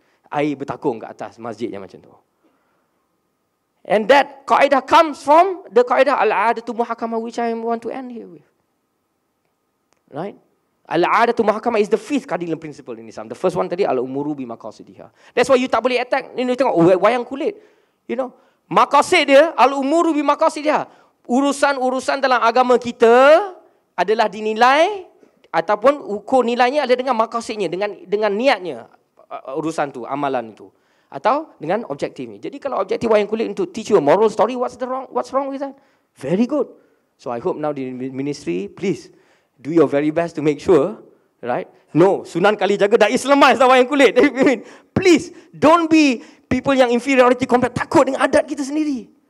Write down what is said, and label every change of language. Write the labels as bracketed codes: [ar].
[ms] Air bertakung ke atas masjid yang macam tu. [en] And that kaidah comes from the kaidah al-'adatu muhakkamah, which I want to end here with. Right? [ar] Al-'adatu muhakkamah [en] is the fifth cardinal principle in Islam. The first one tadi, [ar] al-umuru bimaqasidiha. [en] That's why you [ms] tak boleh attack, tengok wayang kulit. Maqasid dia, [ar] al-umuru bimaqasidiha. [ms] Urusan-urusan dalam agama kita adalah dinilai ataupun ukur nilainya adalah dengan maqasidnya, dengan niatnya, urusan tu, amalan itu. Atau dengan objektifnya. Jadi kalau objektif wayang kulit untuk [en] teach you a moral story, what's wrong with that? Very good. So I hope now the ministry, please do your very best to make sure, right? [ms] No, Sunan Kalijaga dah Islamize dah wayang kulit. [en] Please, don't be people [ms] yang [en] inferiority complex, [ms] takut dengan adat kita sendiri.